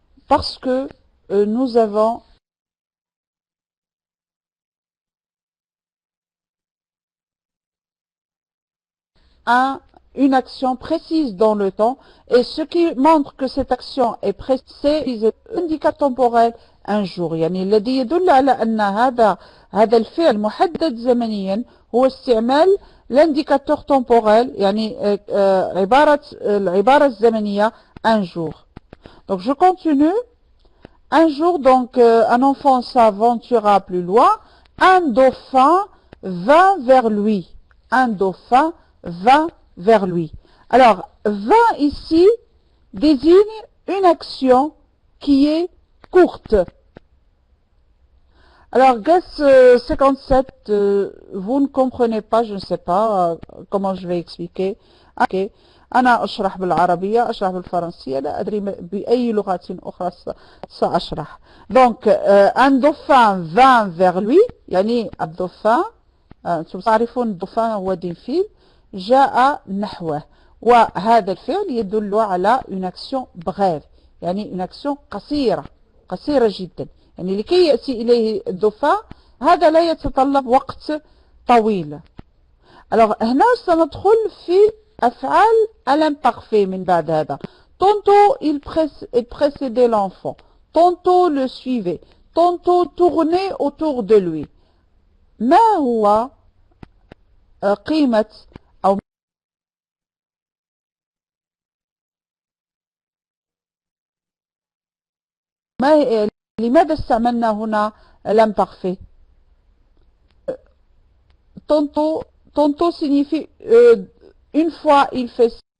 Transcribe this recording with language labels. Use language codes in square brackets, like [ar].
[fr] parce que nous avons une action précise dans le temps, et ce qui montre que cette action est précise, c'est l'indicateur temporel un jour. [ar] يعني الذي يدل على أن هذا الفعل محدد زمنيا هو استعمال [fr] l'indicateur temporel، [ar] يعني العبارة الزمنية [fr] un jour. Donc je continue. Un jour, donc, un enfant s'aventura plus loin. Un dauphin vint vers lui. Un dauphin vint vers lui. Alors, vint ici désigne une action qui est courte. Alors, GAS 57, vous ne comprenez pas, je ne sais pas comment je vais expliquer. Okay. [ar] أنا أشرح بالعربية، أشرح بالفرنسية، لا أدري بأي لغة أخرى سأشرح. [fr] Donc, un dauphin vint vers lui، [ar] يعني الدوفان، أنتم تعرفون الدوفان هو دلفين، جاء نحوه، وهذا الفعل يدل على [fr] une action brève، [ar] يعني [fr] une action [ar] قصيرة جدا، يعني لكي يأتي إليه الدوفان هذا لا يتطلب وقت طويل. Alors هنا سندخل في أفعال [fr] à l'imparfait [ar] من بعد هذا. [fr] Tantôt il précédait l'enfant, tantôt le suivait, tantôt tournait autour de lui. [ar] ما هو قيمة أو لماذا استعملنا هنا [fr] l'imparfait؟ Tantôt signifie une fois il fait